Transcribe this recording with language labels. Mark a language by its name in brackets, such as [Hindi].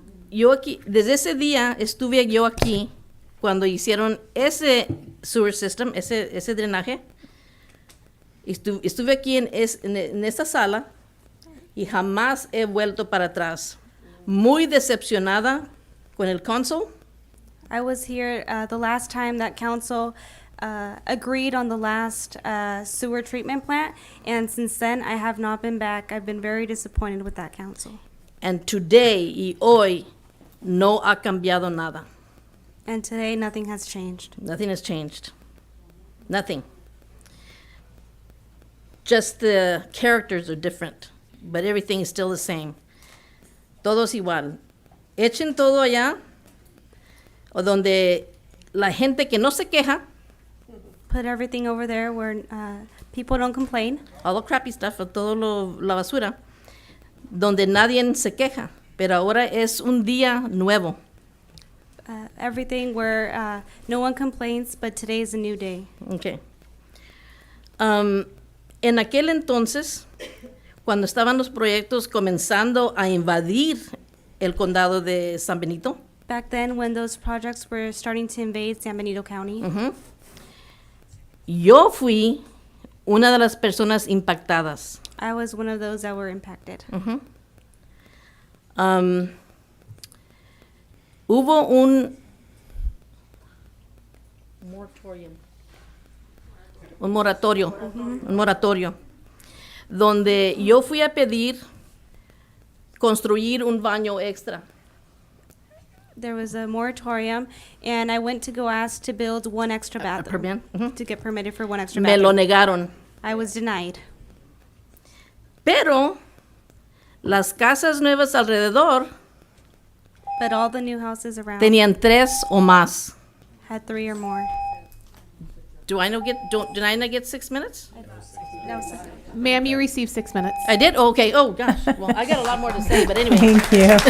[Spanish] Yo aquí, desde ese día estuve yo aquí cuando hicieron ese sewer system, ese drenaje. Estuve aquí en esta sala y jamás he vuelto para atrás. Muy decepcionada con el council. [English] I was here the last time that council agreed on the last sewer treatment plant, and since then I have not been back. I've been very disappointed with that council. And today [Spanish] y hoy no ha cambiado nada. [English] And today nothing has changed. Nothing has changed. Nothing. Just the characters are different, but everything is still the same. [Spanish] Todos igual. Echen todo allá, o donde la gente que no se queja, [English] Put everything over there where people don't complain. all the crappy stuff, [Spanish] todo la basura, donde nadie se queja, pero ahora es un día nuevo. [English] Everything where no one complains, but today is a new day. Okay. [Spanish] En aquel entonces, cuando estaban los proyectos comenzando a invadir el condado de San Benito, [English] Back then, when those projects were starting to invade San Benito County, [Spanish] yo fui una de las personas impactadas. [English] I was one of those that were impacted. [Spanish] Hubo un moratorio, donde yo fui a pedir construir un baño extra. [English] There was a moratorium, and I went to go ask to build one extra bathroom, to get permitted for one extra [Spanish] Me lo [English] bathroom. [Spanish] negaron. [English] I was denied. [Spanish] Pero las casas nuevas alrededor [English] But all the new houses around [Spanish] tenían 3 o más. [English] had 3 or more. Did I not get 6 minutes? That was Ma'am, you received 6 minutes. I did? Okay. Oh, gosh. Well, I got a lot more to say, but anyway. Thank you.